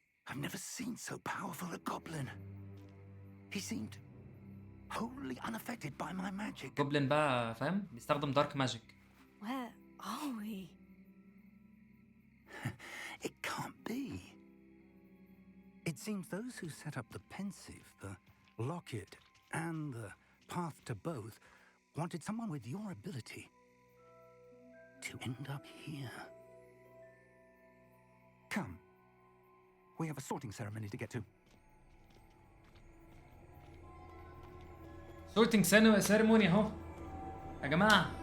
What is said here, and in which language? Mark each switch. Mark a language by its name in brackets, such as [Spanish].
[English] I've never seen so powerful a goblin. He seemed wholly unaffected by my magic. [Arabic] جوبلin بقى فاهم، بيستخدم دارك ماجيك. [English] Where are we? It can't be. It seems those who set up the pensive, the locket, and the path to both wanted someone with your ability to end up here. Come. We have a sorting ceremony to get to. [Arabic] سورتنج سيريموني اهو يا جماعه.